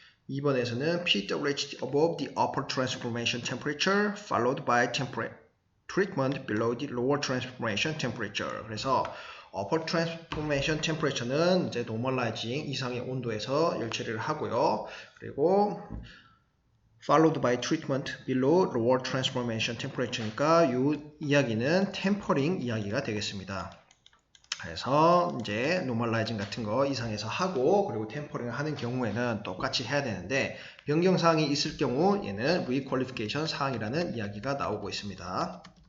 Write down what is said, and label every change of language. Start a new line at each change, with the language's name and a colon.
English: 2번에서는 PWHT above the upper transformation temperature followed by treatment below the lower transformation temperature.
Korean: 그래서 upper transformation temperature는 이제 normalizing 이상의 온도에서 열 처리를 하고요.
English: 그리고 followed by treatment below lower transformation temperature니까
Korean: 이 이야기는 tempering 이야기가 되겠습니다. 그래서 이제 normalizing 같은 거 이상에서 하고 그리고 tempering을 하는 경우에는 똑같이 해야 되는데 변경사항이 있을 경우 얘는 requalification 사항이라는 이야기가 나오고 있습니다.